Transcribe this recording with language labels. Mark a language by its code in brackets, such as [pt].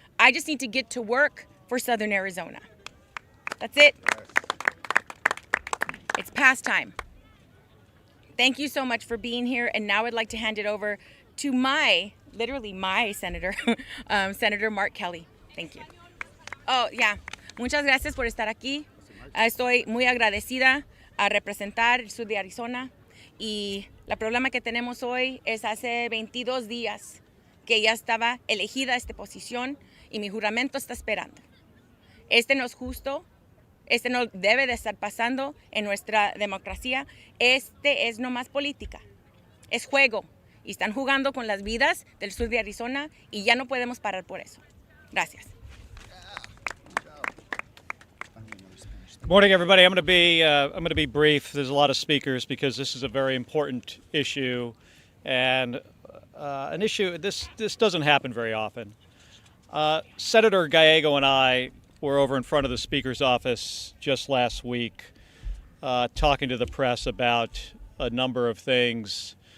[en] I just need to get to work for Southern Arizona. That's it. It's past time. Thank you so much for being here. And now I'd like to hand it over to literally my senator, Senator Mark Kelly. Thank you. Oh, yeah. [es] Muchas gracias por estar aquí. Estoy muy agradecida a representar el sur de Arizona. Y el problema que tenemos hoy es hace 22 días que ya estaba elegida esta posición y mi juramento está esperando. Este no es justo. Este no debe de estar pasando en nuestra democracia. Este es nomás política. Es juego. Y están jugando con las vidas del sur de Arizona y ya no podemos parar por eso. Gracias. [en] Good morning, everybody. I'm going to be brief. There's a lot of speakers because this is a very important issue, and an issue this doesn't happen very often. Senator Gallego and I were over in front of the Speaker's office just last week, talking to the press about a number of things.